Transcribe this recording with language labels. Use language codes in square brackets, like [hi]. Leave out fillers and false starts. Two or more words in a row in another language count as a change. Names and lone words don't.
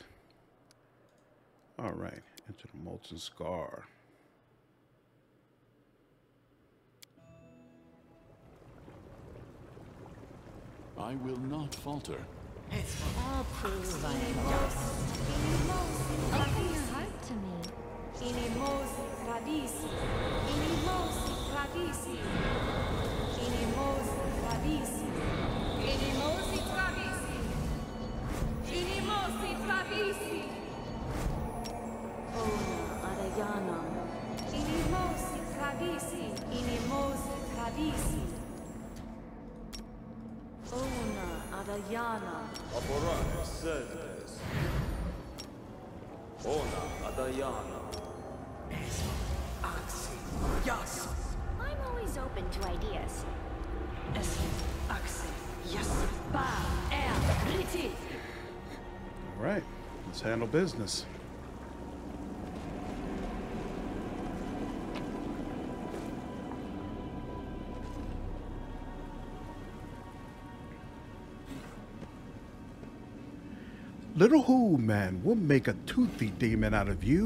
[en] All right, enter the Molten Scar. I will not falter. I'll prove I am Open your heart to me. Inimosi Radisi. Inimosi Radisi. Inimosi Radisi. Inimosi Radisi. Inimosi Radisi. Ona Adayana. Inimosi Radisi. Inimosi Radisi. Ona Adayana. Aporane Selves. Ona Adayana. I'm always open to ideas. All right, let's handle business. Little who, man, we'll make a toothy demon out of you.